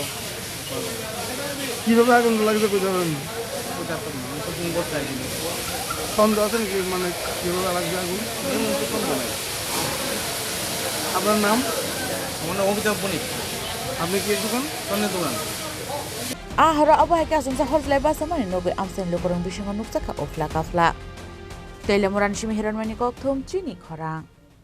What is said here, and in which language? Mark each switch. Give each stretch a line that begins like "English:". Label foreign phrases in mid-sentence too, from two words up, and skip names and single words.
Bangla: কীভাবে আগুন লাগছে কইতে পারেন ওইটা তো ফোন করতে আসি সন্দেহ আছে নাকি মানে কীভাবে লাগছে আগুন আপনার নাম আমার নাম অমিতাভ বণিক আপনি কি দোকান স্বর্ণের দোকান
Kok Borok: ahara abai ka sunsa horzalai basa mani nobe amsen lukorong bishingo nuksaka ofla kafla telemoran shimi hiranmani kokthum chini khorang